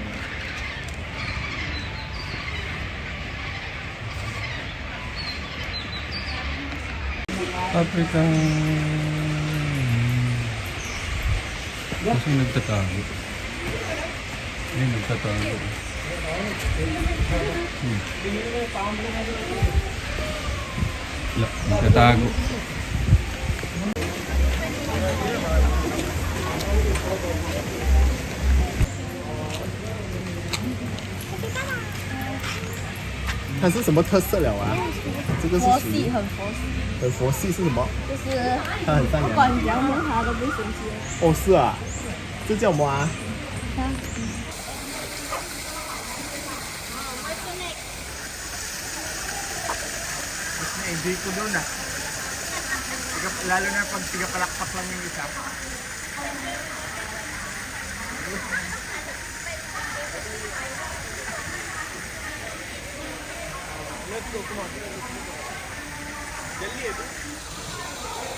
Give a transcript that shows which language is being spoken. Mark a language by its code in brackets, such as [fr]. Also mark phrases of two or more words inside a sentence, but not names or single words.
[tl] Africa. Kasi nagtatago. Ay, nagtatago. Nagtatago. [zh] 它是什么特色了啊？这个是佛属于系，很佛系，很佛系是什么？就是它很善良。不管你怎样摸它都不会生气。哦，是啊，这叫什么啊？ [tl] Hindi ko doon ah. Lalo na pag tigapalakpak lang yung isa. [en] Let's go, come on. [hi] जल्दी है तू